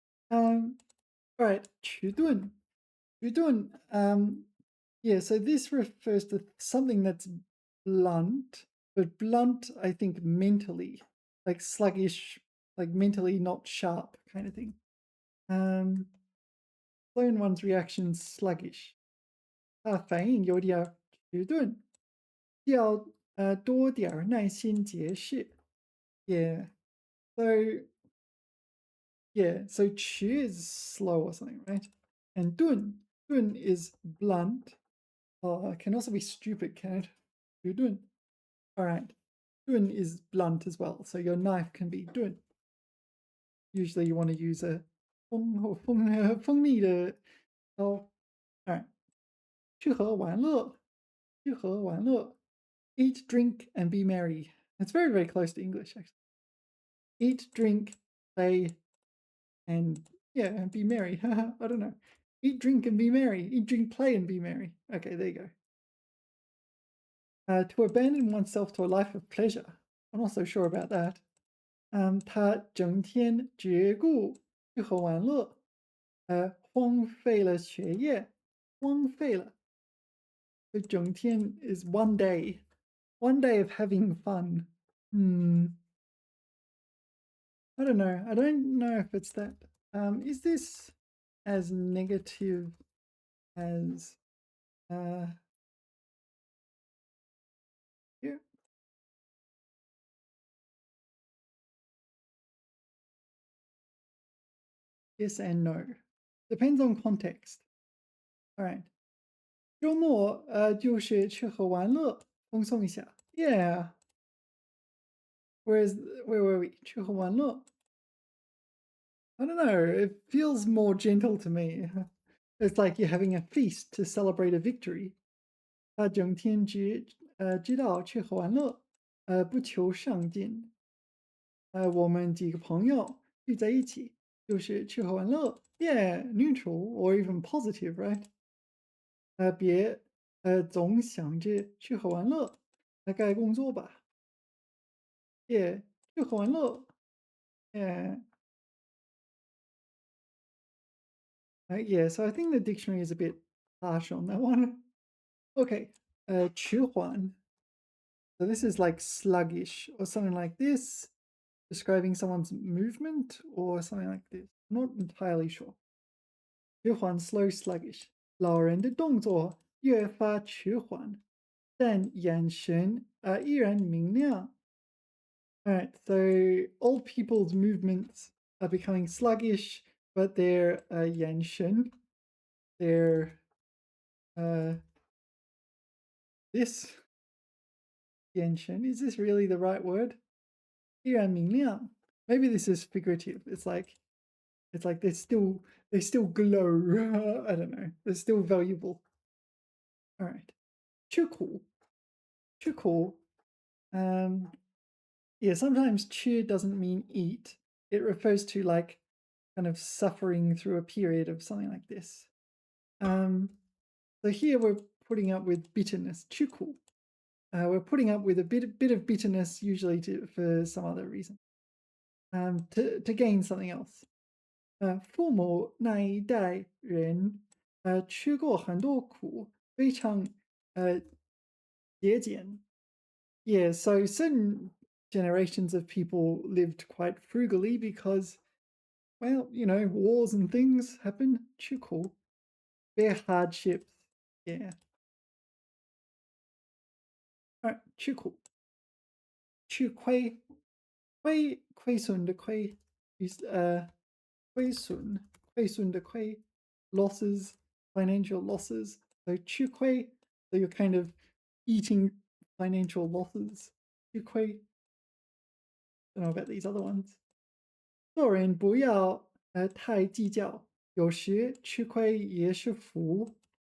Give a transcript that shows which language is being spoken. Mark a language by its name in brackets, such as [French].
[English] All right, 尺顿. 尺顿, yeah, so this refers to something that's blunt, but blunt, I think, mentally, like sluggish, like mentally not sharp kind of thing. Slow in one's reactions, sluggish. [Chinese] 反应有点迟钝，要多点儿耐心解释。 [English] Yeah. So yeah, so 迟 is slow or something, right? And 钝 is blunt. It can also be stupid, can it? 迟钝.All right. 钝 is blunt as well, so your knife can be 钝. Usually you want to use a [Chinese] 锋利的刀. [English] All right. 吃喝玩乐，吃喝玩乐. Eat, drink, and be merry. It's very, very close to English, actually. Eat, drink, play, and yeah, be merry. I don't know. Eat, drink, and be merry. Eat, drink, play, and be merry. Okay, there you go. To abandon oneself to a life of pleasure. I'm not so sure about that. [Chinese] 他整天只顾吃喝玩乐，荒废了学业，荒废了。 [English] So 整天 is one day of having fun. I don't know. I don't know if it's that. Is this as negative as here? Yes and no. Depends on context. All right. [Chinese] 周末就是吃喝玩乐，放松一下。 [English] Yeah. Whereas where were we? 吃喝玩乐.I don't know. It feels more gentle to me. It's like you're having a feast to celebrate a victory. [Chinese] 他整天知道吃喝玩乐，不求上进。我们几个朋友聚在一起，就是吃喝玩乐。 [English] Yeah, neutral or even positive, right? [Chinese] 别总想着吃喝玩乐，该工作吧。 [English] Yeah, 吃喝玩乐。Yeah. Yeah, so I think the dictionary is a bit harsh on that one. Okay, 迟缓.So this is like sluggish or something like this, describing someone's movement or something like this. Not entirely sure. 迟缓 slow sluggish. [Chinese] 老人的动作越发迟缓，但眼神依然明亮。 [English] Alright, so old people's movements are becoming sluggish, but their 眼神, their this 眼神, is this really the right word? [Chinese] 依然明亮. [English] Maybe this is figurative. It's like they still glow. I don't know. They're still valuable. All right. 吃苦.吃苦. Yeah, sometimes 吃 doesn't mean eat. It refers to like kind of suffering through a period of something like this. So here we're putting up with bitterness. [Chinese] 吃苦. [English] We're putting up with a bit of bitterness, usually for some other reason, to gain something else. [Chinese] 父母那一代人，吃过很多苦，非常节俭. [English] Yeah, so certain generations of people lived quite frugally because, well, you know, wars and things happen. 吃苦, bear hardships. Yeah. All right, 吃苦. [Chinese] 吃亏. [English] 亏损的亏 is 亏损的亏 losses, financial losses. So 吃亏, so you're kind of eating financial losses. [Chinese] 吃亏. [English] Don't know about these other ones. [Chinese] 做人不要太计较，有时吃亏也是福。